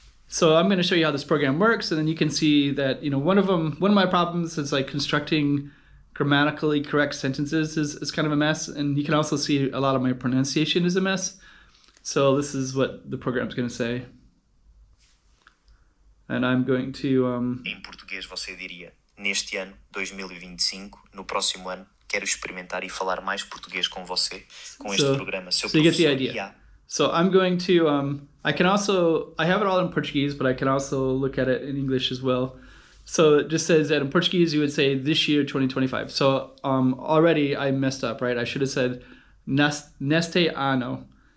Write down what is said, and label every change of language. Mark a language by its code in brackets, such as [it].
[en] So I'm going to show you how this program works, and then you can see that, one of my problems is like constructing grammatically correct sentences is kind of a mess, and you can also see a lot of my pronunciation is a mess. So this is what the program's going to say. And I'm going to... [pt] Em português você diria, neste ano, 2025, no próximo ano, quero experimentar e falar mais português com você, com este programa, seu [en] so you get the [pt] professor [en] idea. So I'm going to, I have it all in Portuguese, but I can also look at it in English as well. So it just says that in Portuguese, you would say this year, 2025. So already I messed up, right? I should have said [pt] neste ano.